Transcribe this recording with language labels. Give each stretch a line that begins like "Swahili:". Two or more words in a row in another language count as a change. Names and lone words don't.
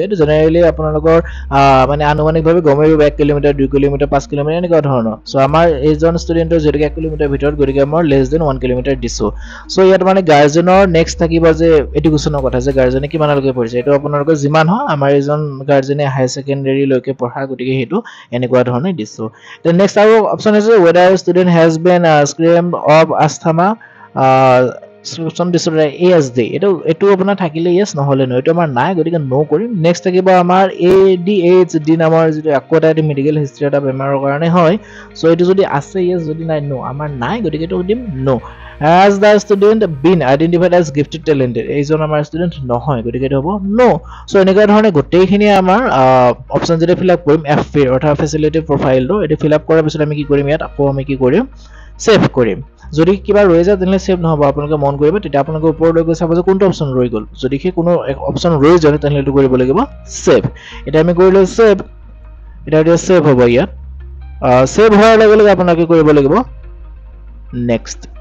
Assamese: এইটো জেনাৰেলি আপোনালোকৰ মানে আনুমানিকভাৱে গমেই 1 কিলোমিটাৰ 2 কিলোমিটাৰ 5 কিলোমিটাৰ এনেকুৱা ধৰণৰ সো আমাৰ এইজন ষ্টুডেন্টৰ যেটো 1 কিলোমিটাৰ ভিতৰত গতিকে মই
English: less than
Assamese: 1 কিলোমিটাৰ দিছো সো ইয়াত মানে গাৰ্জেনৰ নেক্সট থাকিব যে এডুকেশনৰ কথা যে গাৰ্জেনে কিমানলৈকে পঢ়িছে এইটো আপোনালোকৰ যিমান হয় আমাৰ এজন গাৰ্জেনে
English: high secondary
Assamese: লৈকে পঢ়া গতিকে হেতু এনেকুৱা ধৰণে দিছো তে নেক্সট আৰু অপচন আছে
English: whether student has been screamed of asthma some disorder ASD
Assamese: এটো আপোনাৰ থাকিলে yes নহলে ন এটো আমাৰ নাই গতিকে নো কৰিম নেক্সট থাকিব আমাৰ ADHD নামৰ যেটো আকোটা
English: medical history
Assamese: এটা বেমাৰৰ কাৰণে হয় সো এটো যদি আছে yes যদি নাই নো আমাৰ নাই গতিকে এটো দিম নো
English: Has the student been identified as gifted talented?
Assamese: এইজন আমাৰ ষ্টুডেন্ট নহয় গতিকে এটো হ'ব নো সো এনেকুৱা ধৰণে গোটেইখিনি আমাৰ অপচন যেটা
English: fill up
Assamese: কৰিম F অৰ্থাৎ ফেচিলিটি প্ৰফাইলটো এটো
English: fill up
Assamese: কৰাৰ পিছত আমি কি কৰিম ইয়াত আকৌ আমি কি কৰিম সেভ কৰিম যদি কিবা ৰৈ যায় তেনে সেভ নহব আপোনালোকে মন কৰিব তেতিয়া আপোনালোকে ওপৰলৈ গৈ চাব যে কোনটো অপচন ৰৈ গল যদি কি কোনো অপচন ৰৈ যায় তেনে এটো কৰিব লাগিব সেভ এটা আমি কৰিলো সেভ এটা সেভ হ'ব ইয়াত সেভ হোৱাৰ লগে লগে আপোনালোকে কৰিব লাগিব নেক্সট